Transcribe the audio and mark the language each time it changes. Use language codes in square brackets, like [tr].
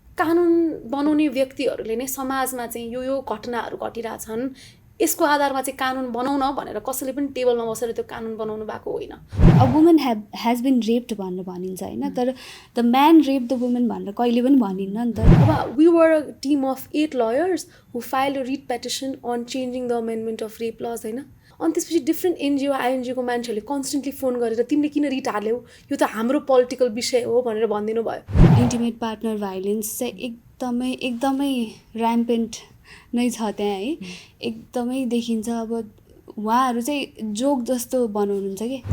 [ne] कानुन बनाउने व्यक्तिहरूले नै समाजमा चाहिँ यो घटनाहरू घटिरहेछन्, यसको आधारमा चाहिँ कानुन बनाउन भनेर कसैले पनि टेबलमा बसेर त्यो कानुन बनाउनु भएको होइन. [en] a woman has been raped [ne] भनेर भनिन्छ होइन, तर [en] the man rape the woman [ne] भनेर कहिले पनि भनिन्न नि त. [en] अब we were a team of 8 lawyers who filed a writ petition on changing the amendment of rape laws होइन. [ne] अनि त्यसपछि डिफ्रेन्ट एनजिओ आइएनजिओको मान्छेहरूले कन्सटेन्टली फोन गरेर तिमीले किन रिट हाल्यौ, यो त हाम्रो पोलिटिकल विषय हो भनेर भनिदिनु भयो. इन्टिमेट पार्टनर भाइलेन्स चाहिँ एकदमै ऱ्याम्पेन्ट नै छ त्यहाँ है, एकदमै देखिन्छ. अब उहाँहरू चाहिँ जोक जस्तो बनाउनुहुन्छ कि